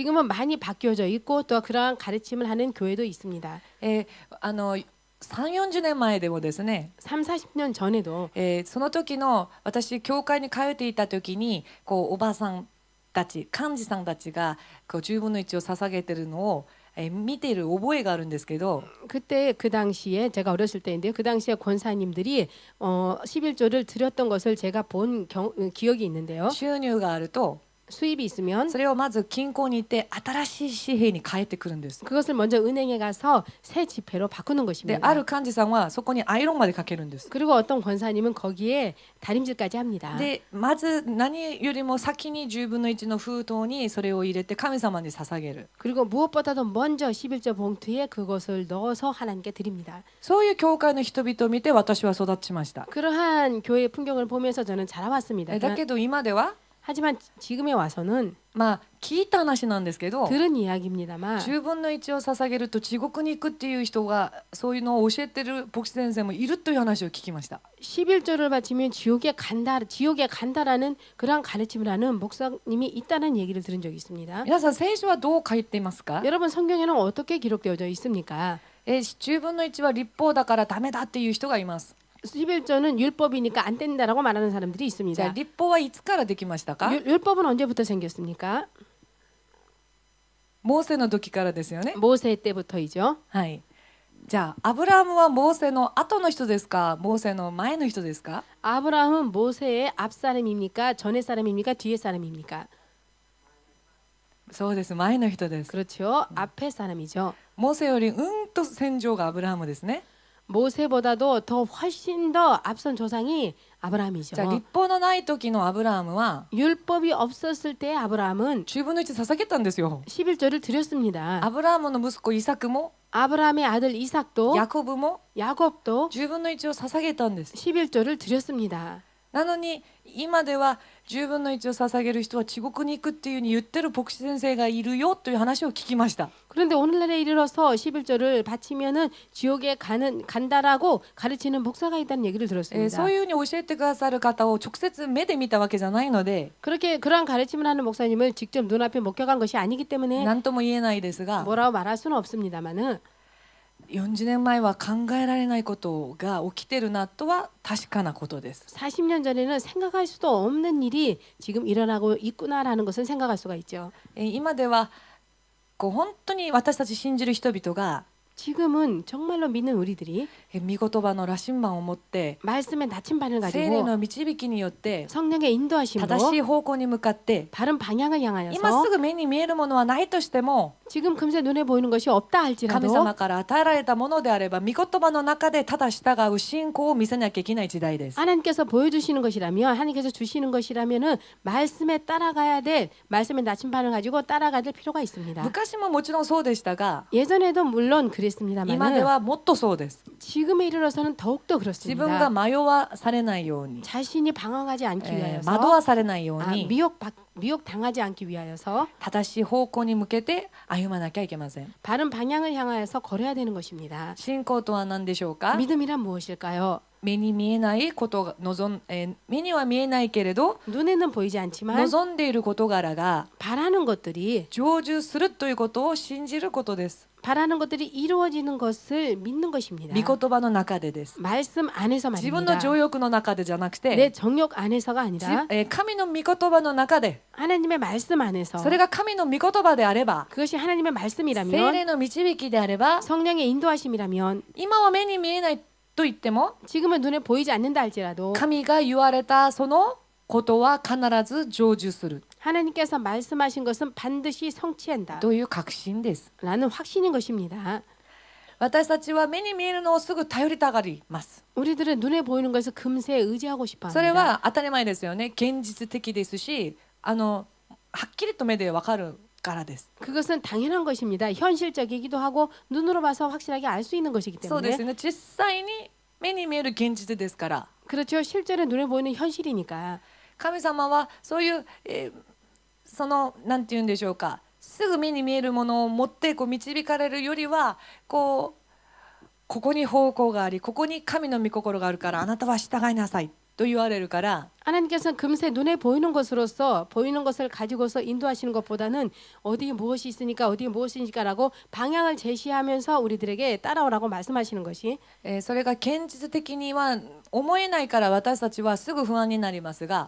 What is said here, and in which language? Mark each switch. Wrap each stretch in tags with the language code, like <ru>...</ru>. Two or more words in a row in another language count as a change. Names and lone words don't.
<ko>지금은 많이 바뀌어져 있고 또 그러한 가르침을 하는 교회도 있습니다.</ko> <ja>3、40 年前でもですね、</ja> <ko>3, 40년 전에도</ko> <ja>その時の私教会に通っていた時におばさんたち幹事さんたちが10分の1を捧げてるのを見ている覚えがあるんですけど</ja> <ko>그때 그 당시에 제가 어렸을 때인데요. 그 당시에 권사님들이 11조를 드렸던 것을 제가 본 기억이 있는데요.</ko> <ja>収入があると</ja> <ko>수입이 있으면</ko> <ja>それをまず金庫に行って新しい紙幣に変えてくるんです。</ja> <ko>그것을 먼저 은행에 가서 새 지폐로 바꾸는</ko> <ja>で</ja> <ko>것입니다.</ko> <ja>ある幹事さんはそこにアイロンまでかけるんです。</ja> <ko>그리고 어떤 권사님은 거기에 다림질까지 합니다.</ko> <ja>でまず何よりも先に10分の1の封筒にそれを入れて神様に捧げる。</ja> <ko>그리고 무엇보다도 먼저 11조 봉투에 그것을 넣어서 하나님께 드립니다.</ko> <ja>そういう教会の人々を見て私は育ちました。</ja> <ko>그러한 교회 풍경을 보면서 저는 자라왔습니다.</ko> <ja>だけど今では</ja> <ko>하지만 지금에 와서는</ko> <ja>聞いた話なんですけど</ja> <ko>들은 이야기입니다만</ko> <ja>10 分の1を捧げると地獄に行くっていう人がそういうのを教えてる牧師先生もいるという話を聞きました。</ja> <ko>11조를 바치면 지옥에 간다라는 그러한 가르침을 하는 목사님이 있다는 얘기를 들은 적이 있습니다.</ko> <ja>皆さん聖書はどう書いていますか？</ja> <ko>여러분 성경에는 어떻게 기록되어져 있습니까?</ko> <ja>10 分の1は立法だからダメだっていう人がいます。</ja> <ko>11조는 율법이니까 안 된다라고 말하는 사람들이</ko> <ja>じゃあ</ja> <ko>있습니다.</ko> <ja>立法はいつからできましたか？</ja> <ko>율법은 언제부터 생겼습니까?</ko> <ja>モーセの時からですよね。</ja> <ko>모세 때부터이죠.</ko> <ja>はい。じゃあアブラハムはモーセの後の人ですか？モーセの前の人ですか？</ja> <ko>아브라함은 모세의 앞 사람입니까? 전의 사람입니까? 뒤의 사람입니까?</ko> <ja>そうです。前の人です。</ja> <ko>그렇죠. 앞의 사람이죠.</ko> <ja>モーセよりと先祖がアブラハムですね。</ja> <ko>모세보다도 더 훨씬 더 앞선 조상이</ko> <ja>じゃあ</ja> <ko>아브라함이죠.</ko> <ja>立法のない時のアブラハムは</ja> <ko>율법이 없었을 때 아브라함은</ko> <ja>10 分の1捧げたんですよ。</ja> <ko>11조를 드렸습니다.</ko> <ja>アブラハムの息子イサクも</ja> <ko>아브라함의 아들 이삭도</ko> <ja>ヤコブも</ja> <ko>야곱도</ko> <ja>10分の1を捧げたんです。</ja> <ko>11조를 드렸습니다.</ko> <ja>なのに今では10分の1を捧げる人は地獄に行くっていうふうに言ってる牧師先生がいるよという話を聞きました。</ja> <ko>그런데 오늘날에 이르러서 11조를 바치면은 지옥에 간다라고 가르치는 목사가 있다는 얘기를 들었습니다.</ko> <ja>そういうふうに教えてくださる方を直接目で見たわけじゃないので</ja> <ko>그렇게 그러한 가르침을 하는 목사님을 직접 눈앞에 목격한 것이 아니기 때문에</ko> <ja>何とも言えないですが</ja> <ko>뭐라고 말할 수는 없습니다만은</ko> <ja>40 年前は考えられないことが起きてるなとは確かなことです。</ja> <ko>40년 전에는 생각할 수도 없는 일이 지금 일어나고 있구나라는 것을 생각할 수가 있죠.</ko> <ja>今では本当に私たち信じる人々が</ja> <ko>지금은 정말로 믿는 우리들이</ko> <ja>御言葉の羅針盤を持って</ja> <ko>말씀의 나침반을</ko> <ja>聖霊</ja> <ko>가지고</ko> <ja>の導きによって</ja> <ko>성령의 인도하심으로</ko> <ja>正しい方向に向かって</ja> <ko>바른 방향을</ko> <ja>今</ja> <ko>향하여서</ko> <ja>すぐ目に見えるものはないとしても</ja> <ko>지금 금세 눈에 보이는 것이 없다</ko> <ja>神</ja> <ko>할지라도</ko> <ja>様から与えられたものであれば御言葉の中でただ従う信仰を見せなきゃいけない時代です。</ja> <ko>하나님께서 보여주시는 것이라면 하나님께서 주시는 것이라면은 말씀에 따라가야 될 말씀의 나침반을 가지고 따라가야 될 필요가 있습니다.</ko> <ja>昔ももちろんそうでしたが</ja> <ko>예전에도 물론</ko> <ja>今で</ja> <ko>그랬습니다만</ko> <ja>はもっとそうです。</ja> <ko>지금에 이르러서는 더욱더</ko> <ja>自分が</ja> <ko>그렇습니다.</ko> <ja>迷わされないように、</ja> <ko>자신이 방황하지 않기 위하여서</ko> <ja>惑わされないよう 아, に</ja> <ko>미혹 당하지 않기 위하여서</ko> <ja>正しい方向に向けて歩まなきゃいけません。</ja> <ko>바른 방향을 향하여서 걸어야 되는 것입니다.</ko> <ja>信仰とは何でしょうか？</ja> <ko>믿음이란 무엇일까요?</ko> <ja>目に見えないことが目には見えないけれど</ja> <ko>눈에는 보이지 않지만</ko> <ja>望んでいる事柄が</ja> <ko>바라는 것들이</ko> <ja>成就するということを信じることです。</ja> <ko>바라는 것들이 이루어지는 것을 믿는 것입니다.</ko> <ja>御言葉の中でです。</ja> <ko>말씀 안에서</ko> <ja>自分の</ja> <ko>말입니다.</ko> <ja>情欲の中でじゃなく</ja> <ko>내</ko> <ja>て、</ja> <ko>정욕 안에서가 아니라</ko> <ja>神の御言葉の中で、</ja> <ko>하나님의 말씀 안에서</ko> <ja>それが神の御言葉であれば、</ja> <ko>그것이 하나님의</ko> <ja>聖</ja> <ko>말씀이라면</ko> <ja>霊の導きであれば、</ja> <ko>성령의 인도하심이라면</ko> <ja>今は目に見えないと言っても、</ja> <ko>지금은 눈에 보이지 않는다 할지라도</ko> <ja>神が言われたそのことは必ず成就する</ja> <ko>하나님께서 말씀하신 것은 반드시 성취한다</ko> <ja>という確信です。</ja> <ko>라는 확신인 것입니다.</ko> <ja>私たちは目に見えるのをすぐ頼りたがります。</ja> <ko>우리들은 눈에 보이는 것을 금세 의지하고 싶어</ko> <ja>それ</ja> <ko>합니다.</ko> <ja>は当たり前ですよね。現実的ですし、はっきりと目でわかるからです。</ja> <ko>그것은 당연한 것입니다. 현실적이기도 하고 눈으로 봐서 확실하게 알 수 있는 것이기</ko> <ja>そうです</ja> <ko>때문에</ko> <ja>ね。実際に目に見える現実ですから。</ja> <ko>그렇죠. 실제로 눈에 보이는 현실이니까</ko> <ja>神様はそういう、そのなんて言うんでしょうか、すぐ目に見えるものを持って導かれるよりは、ここに方向があり、ここに神の御心があるからあなたは従いなさいと言われるから、</ja> <ko>하나님께서는 금세 눈에 보이는 것으로서 보이는 것을 가지고서 인도하시는 것보다는 어디에 무엇이 있으니까 어디에 무엇이 있으니까라고 방향을 제시하면서 우리들에게 따라오라고 말씀하시는 것이</ko> <ja>それが現実的には思えないから私たちはすぐ不安になりますが、</ja>